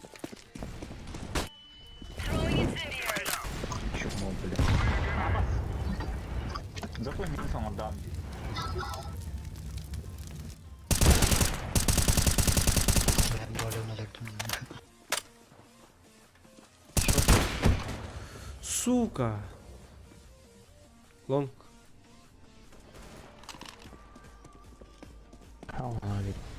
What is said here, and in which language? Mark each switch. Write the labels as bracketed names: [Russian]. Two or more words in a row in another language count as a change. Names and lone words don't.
[Russian] Чмо, бля. Зато минусом отдам. [Turkish] Ben böyle olacaktım. [Russian] Сука. Лонг. Али.